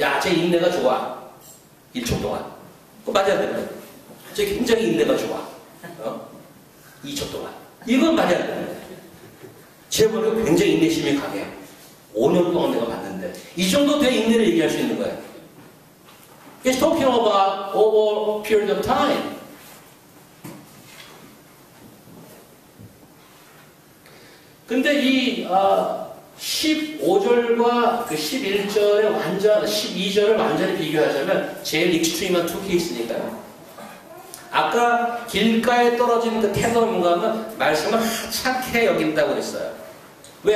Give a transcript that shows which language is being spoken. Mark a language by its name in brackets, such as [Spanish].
[Korean] 야, 쟤 인내가 좋아. 1초 동안. 그거 맞아야 되는 쟤 굉장히 인내가 좋아. 2초 동안. 이건 맞아야 되는 거예요. 쟤 머리가 굉장히 인내심이 강해. 5년 동안 내가 봤는데. 이 정도 돼 인내를 얘기할 수 있는 거예요. [English] It's talking about over a period of time. [Korean] 근데 이 15절과 그 11절의 12절을 완전히 비교하자면 제일 익스트림한 두 케이스니까요. 아까 길가에 떨어진 그 태도는 뭔가 하면 말씀을 하찮게 여긴다고 그랬어요. 왜?